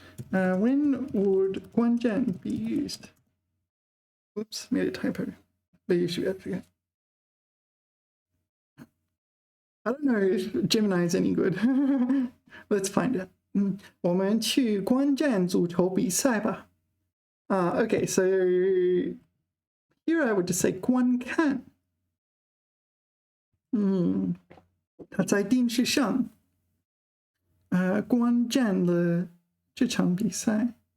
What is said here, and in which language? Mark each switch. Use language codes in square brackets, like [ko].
[en] When would 观战 be used? Oops, made a typo. But you should forget. I don't know if Gemini is any good. Let's find out. [zh] 我们去观战足球比赛吧. [en] Okay, so here I would just say 观看. [zh] 他在电视上观战了这场比赛。